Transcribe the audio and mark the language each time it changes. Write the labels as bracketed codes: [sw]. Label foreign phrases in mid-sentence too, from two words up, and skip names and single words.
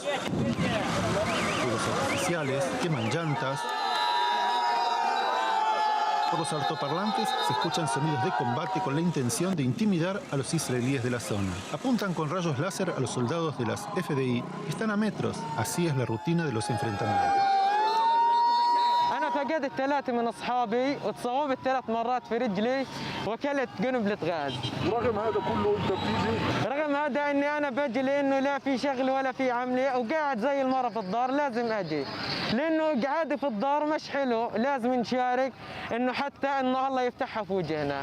[es] Fuegos artificiales, queman llantas. Por los altoparlantes se escuchan sonidos de combate con la intención de intimidar a los israelíes de la zona. Apuntan con rayos láser a los soldados de las FDI que están a metros. Así es la rutina de los enfrentamientos. [ar] أنا فقدت 3 من أصحابي وتصوبت 3 مرات في رجلي وكلت قنبلة غاز. رغم هذا كله أنت بتيجي؟ رغم هذا إني أنا بجي لأنه لا في شغل ولا في عملية وقاعد زي المرة في الدار لازم أجي. لأنه قعادي في الدار مش حلو، لازم نشارك إنه حتى إنه الله يفتحها في وجهنا.